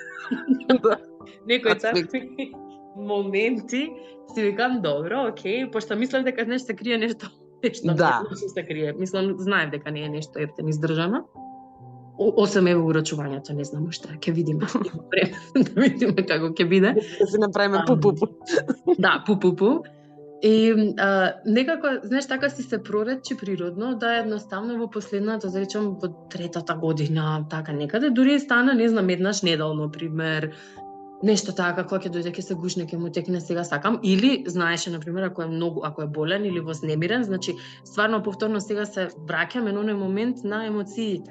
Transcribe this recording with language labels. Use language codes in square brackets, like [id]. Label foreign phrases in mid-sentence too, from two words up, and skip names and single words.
[mk] Некои такви моменти си викам добро, окей, пошто мислам дека нешто се крие нешто се крие. Мислам, знаев дека не е нешто ефтен издржано. Осем ево урочувањето, не знам уште, ќе видиме. Да видиме како ќе биде. Да се направиме пу-пу-пу. Да, пу-пу-пу. И некако, знаеш, така си се проречи природно, да едноставно во последната, да речам, во третата година, така некаде, дури стана, не знам, еднаш неделно, пример, нешто така, кога ќе дојде, ќе се гушне, ќе му текне, сега сакам, или знаеше, например, ако е болен или вознемирен, значи стварно повторно сега се враќаме на оној момент на емоциите.